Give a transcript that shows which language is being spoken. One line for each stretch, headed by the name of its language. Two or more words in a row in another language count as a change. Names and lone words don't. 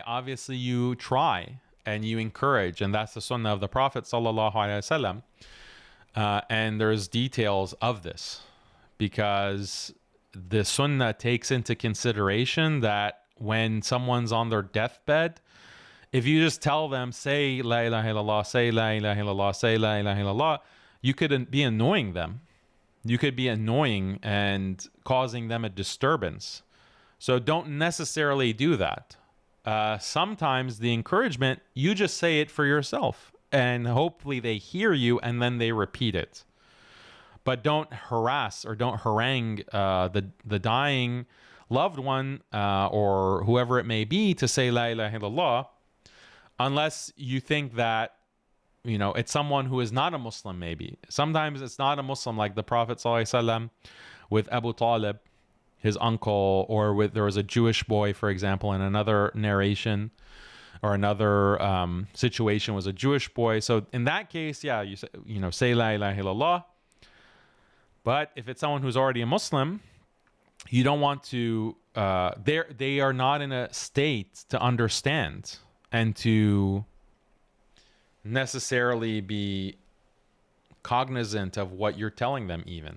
English: Obviously, you try and you encourage, and that's the sunnah of the Prophet
Arabic: صلى الله عليه وسلم.
English: And there's details of this, because the sunnah takes into consideration that when someone's on their deathbed, if you just tell them, say
Arabic: لا إله إلا الله,
English: say
Arabic: لا إله إلا الله,
English: say
Arabic: لا إله إلا الله,
English: you could be annoying them. You could be annoying and causing them a disturbance. So don't necessarily do that. Sometimes the encouragement, you just say it for yourself, and hopefully they hear you and then they repeat it. But don't harass or don't harangue the dying loved one or whoever it may be to say
Arabic: لا إله إلا الله,
English: unless you think that it's someone who is not a Muslim. Maybe sometimes it's not a Muslim, like the Prophet ﷺ with Abu Talib, his uncle, or there was a Jewish boy, for example, in another narration or another situation was a Jewish boy. So in that case, yeah, you say
Arabic: لا إله إلا الله.
English: But if it's someone who's already a Muslim, you don't want to. They are not in a state to understand and to necessarily be cognizant of what you're telling them even.